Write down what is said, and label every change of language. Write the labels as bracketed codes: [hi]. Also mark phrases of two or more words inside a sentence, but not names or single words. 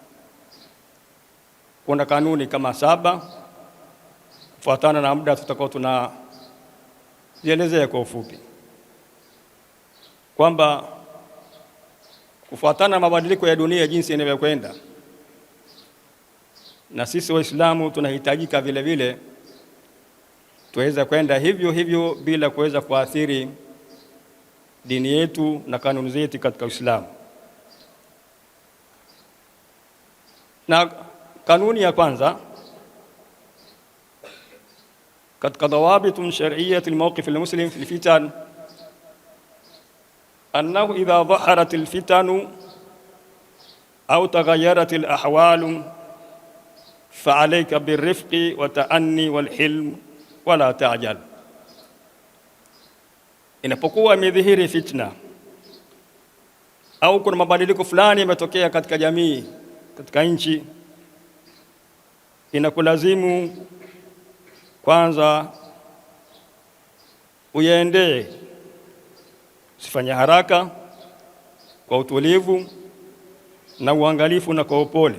[sw] Kuna kanuni kama 7 kufuatana na muda tutakao tunazielezea kwa ufupi, kwamba kufuatana na mabadiliko ya dunia jinsi yanavyokwenda, na sisi Waislamu tunahitajika vile vile tuweza kwenda hivyo hivyo bila kuweza kuathiri dini yetu na kanuni zetu katika Uislamu. Na kanuni ya kwanza katika [ar] ضوابط شرعية الموقف المسلم في الفتن أنه إذا ظهرت الفتن أو تغيرت الأحوال فعليك بالرفق والتأني والحلم ولا تعجل. [sw] Inapokuwa imedhihiri fitna au kuna mabadiliko fulani yametokea katika jamii, katika nchi, inakulazimu kwanza uyaendee, usifanye haraka, kwa utulivu na uangalifu na kwa upole.